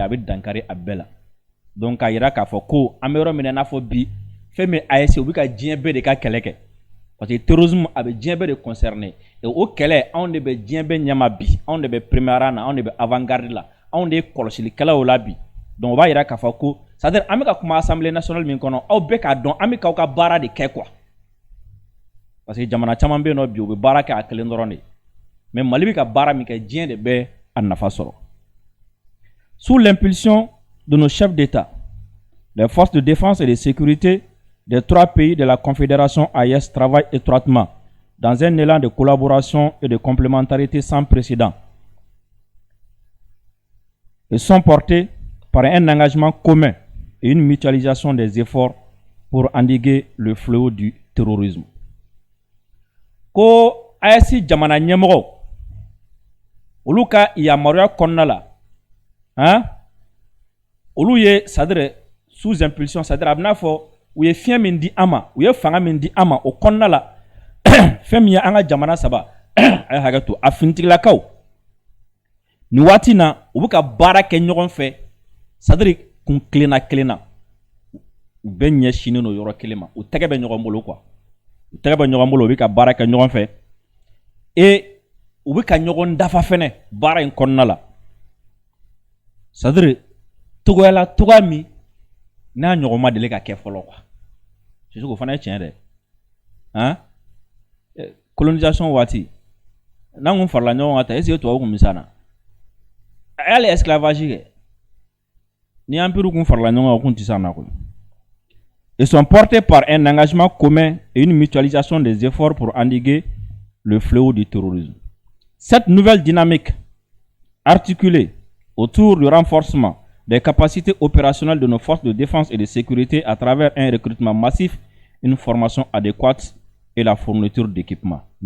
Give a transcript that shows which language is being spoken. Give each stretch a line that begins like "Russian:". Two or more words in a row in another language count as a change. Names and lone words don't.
Bambara: a bɛ dankari a bɛɛ la donc k'a yira k'a fɔ ko an bɛ yɔrɔ min na i n'a fɔ bi fɛn min AES u bɛ ka diɲɛ bɛɛ de ka kɛlɛ kɛ
French: parce que terrorisme
Bambara: a bɛ diɲɛ bɛɛ de concerné et o kɛlɛ anw de bɛ diɲɛ bɛɛ ɲɛma bi anw de bɛ
French: premier rang
Bambara: na anw de bɛ avant-garde la anw de ye kɔlɔsilikɛlaw la bi donc o b'a yira k'a fɔ ko
French: c'est-à-dire
Bambara: an bɛ ka kuma
French: assemblée nationale
Bambara: min kɔnɔ aw bɛɛ k'a dɔn an bɛ k'aw ka baara de kɛ
French: quoi parce que
Bambara: jamana caman bɛ yen nɔ bi u bɛ baara kɛ a kelen dɔrɔn de mais Mali bɛ ka baara min kɛ diɲɛ de bɛ a nafa sɔrɔ.
French: Sous l'impulsion de nos chefs d'État, les forces de défense et de sécurité des 3 pays de la Confédération AES travaillent étroitement dans un élan de collaboration et de complémentarité sans précédent et sont portés par un engagement commun et une mutualisation des efforts pour endiguer le fléau du terrorisme.
Bambara: Ko AES jamana ɲɛmɔgɔ olu ka yamaruya kɔnɔna la olu ye
French: c'est-à-dire sous impulsion c'est-à-dire
Bambara: a bɛ n'a fɔ u ye fiɲɛ min di an ma u ye fanga min di an ma o kɔnɔna la fɛn min ye an ka jamana saba a ye hakɛ to a finitigilakaw nin waati na u bɛ ka baara kɛ ɲɔgɔn fɛ
French: c'est-à-dire
Bambara: kun kelenna u bɛ ɲɛsinnen no yɔrɔ kelen ma u tɛgɛ bɛ ɲɔgɔn bolo quoi u tɛgɛ bɛ ɲɔgɔn bolo u bɛ ka baara kɛ ɲɔgɔn fɛ et u bɛ ka ɲɔgɔn dafa fɛnɛ baara in kɔnɔna la
French: c'est à dire
Bambara: togoya min n'a ɲɔgɔn ma deli ka kɛ fɔlɔ
French: quoi c'est sûr que
Bambara: o fana ye tiɲɛ dɛ hein colonisation waati n'an kun farala ɲɔgɔn kan ta
French: est ce que
Bambara: tubabu kun bɛ s'an na a y'ale esclavage kɛ ni empire kun farala ɲɔgɔn kan o kun tɛ s'an na koyi.
French: Ils sont portés par un engagement commun et une mutualisation des efforts pour endiguer le fléau du terrorisme. Cette nouvelle dynamique articulée autour du renforcement des capacités opérationnelles de nos forces de défense et de sécurité à travers un recrutement massif, une formation adéquate et la fourniture d'équipements.